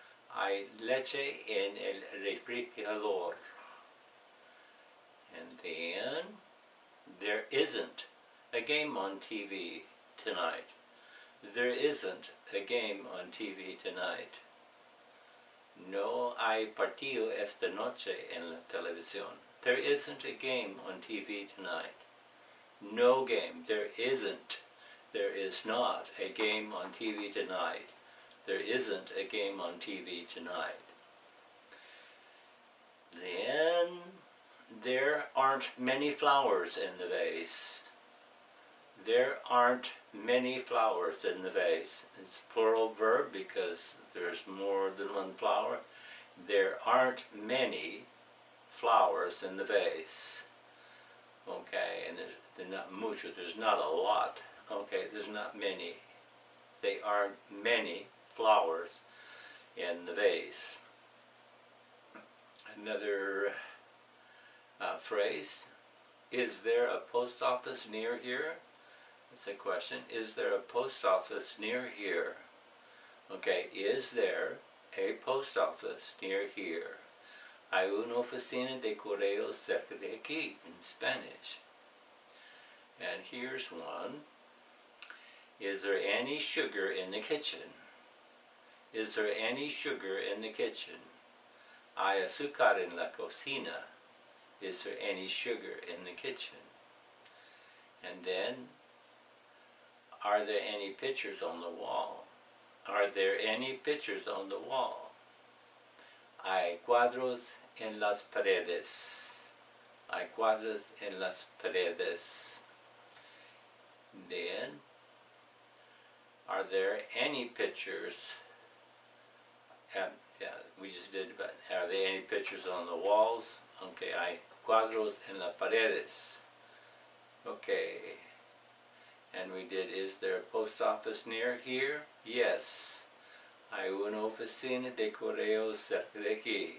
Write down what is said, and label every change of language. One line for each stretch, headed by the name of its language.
Spanish: Hay leche en el refrigerador.
English: And then there isn't a game on TV tonight. There isn't a game on TV tonight.
Spanish: No hay partido esta noche en la televisión.
English: There isn't a game on TV tonight. No game. There isn't. There is not a game on TV tonight. There isn't a game on TV tonight. Then, there aren't many flowers in the vase. There aren't many flowers in the vase. It's a plural verb because there's more than one flower. There aren't many flowers in the vase. Okay, and there's not mucho, there's not a lot. Okay, there's not many. They aren't many flowers in the vase. Another phrase, is there a post office near here? It's a question. Is there a post office near here? Okay, is there a post office near here?
Spanish: Hay una oficina de correos cerca de aquí,
English: in Spanish. And here's one. Is there any sugar in the kitchen? Is there any sugar in the kitchen?
Spanish: Hay azúcar en la cocina.
English: Is there any sugar in the kitchen? And then, are there any pictures on the wall? Are there any pictures on the wall?
Spanish: Hay cuadros en las paredes. Hay cuadros en las paredes.
English: Then, are there any pictures? Yeah, we just did, but are there any pictures on the walls?
Spanish: Okay, hay cuadros en las paredes.
English: Okay. And we did, is there a post office near here? Yes.
Spanish: Hay una oficina de correos cerca de aquí.